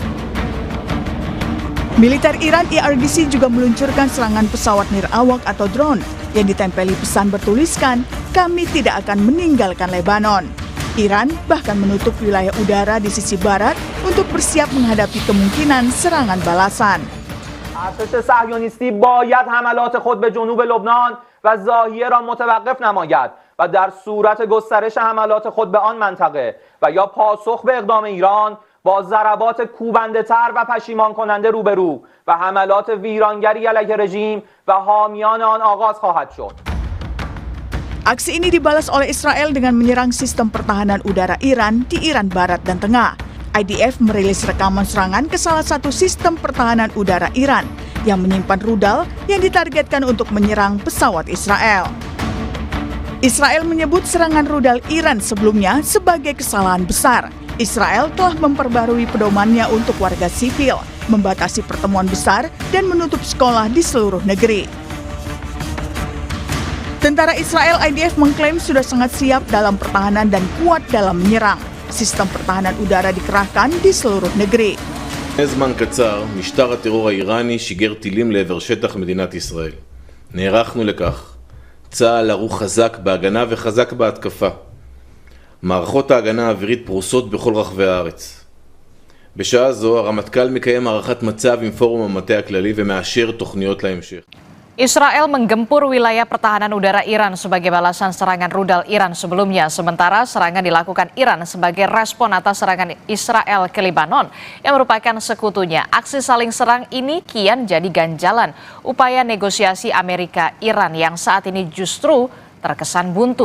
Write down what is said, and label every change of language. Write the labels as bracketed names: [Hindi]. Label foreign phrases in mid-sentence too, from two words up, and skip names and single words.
[Indonesian] Militer Iran IRGC juga meluncurkan serangan pesawat nirawak atau drone yang ditempeli pesan bertuliskan, "Kami tidak akan meninggalkan Lebanon." Iran bahkan menutup wilayah udara di sisi barat untuk bersiap menghadapi kemungkinan serangan balasan. [Persian] ارتش صهیونیستی باید حملات خود به جنوب لبنان و ضاحیه را متوقف نماید و در صورت گسترش حملات خود به آن منطقه و یا پاسخ به اقدام ایران با ضربات کوبنده تر و پشیمان کننده روبرو و حملات ویرانگری علیه رژیم و حامیان آن آغاز خواهد شد. [Indonesian] Aksi ini dibalas oleh Israel dengan menyerang sistem pertahanan udara Iran di Iran Barat dan Tengah. IDF merilis rekaman serangan ke salah satu sistem pertahanan udara Iran yang menyimpan rudal yang ditargetkan untuk menyerang pesawat Israel. Israel menyebut serangan rudal Iran sebelumnya sebagai kesalahan besar. Israel telah memperbarui pedomannya untuk warga sipil, membatasi pertemuan besar, dan menutup sekolah di seluruh negeri. Tentara Israel IDF mengklaim sudah sangat siap dalam pertahanan dan kuat dalam menyerang. Sistem pertahanan udara dikerahkan di seluruh negeri. [Hebrew] זמן קצר, משטר הטרור האיראני שיגר טילים לעבר שטח מדינת ישראל. נערכנו לכך. צה"ל ערוך חזק בהגנה וחזק בהתקפה. מערכות ההגנה האווירית פרוסות בכל רחבי הארץ. בשעה זו הרמטכ"ל מקיים הערכת מצב עם פורום המטה הכללי ומאשר תוכניות להמשך. [Indonesian] Israel menggempur wilayah pertahanan udara Iran sebagai balasan serangan rudal Iran sebelumnya. Sementara serangan dilakukan Iran sebagai respon atas serangan Israel ke Lebanon yang merupakan sekutunya. Aksi saling serang ini kian jadi ganjalan upaya negosiasi Amerika-Iran yang saat ini justru terkesan buntu.